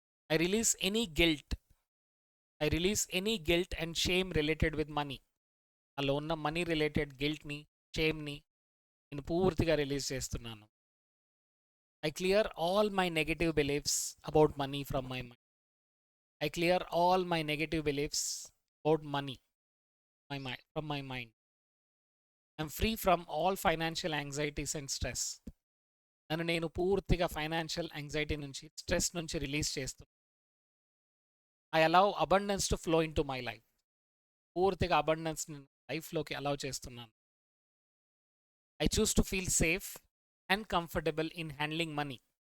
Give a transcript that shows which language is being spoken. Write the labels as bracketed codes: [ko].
[en] I release any guilt. I release any guilt and shame related with money. [te] నాలో ఉన్న money related గిల్ట్ని, షేమ్ని నేను పూర్తిగా release చేస్తున్నాను. [en] I clear all my negative beliefs about money from my mind. I clear all my negative beliefs about money from my mind. I'm free from all financial anxieties and stress. [te] నన్ను నేను పూర్తిగా financial anxiety నుంచి, stress నుంచి release చేస్తున్నాను. [en] I allow abundance to flow into my life. [te] పూర్తిగా abundance లైఫ్లోకి allow చేస్తున్నాను. [en] I choose to feel safe and comfortable in handling money.